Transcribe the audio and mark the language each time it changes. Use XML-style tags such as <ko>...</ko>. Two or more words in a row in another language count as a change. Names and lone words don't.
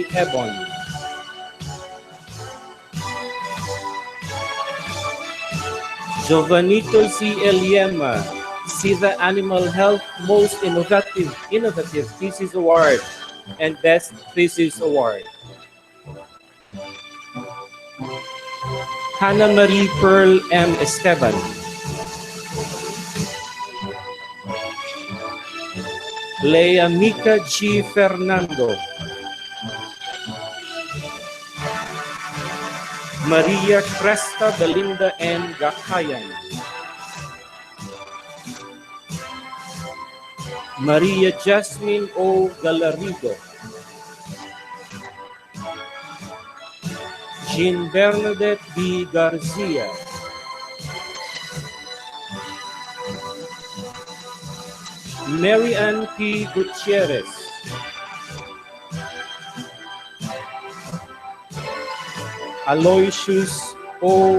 <en>Ebon, Giovanito C. Eliema, SIDA Animal Health Most Innovative Thesis Award and Best Thesis Award. Hannah Marie Pearl M. Esteban, Lea Mika G. Fernando, Maria Cresta Belinda N. Gakayan, Maria Jasmine O. Galarido, Jean Bernadette B. Garcia, Mary Ann P. Gutierrez, Aloysius O.</en>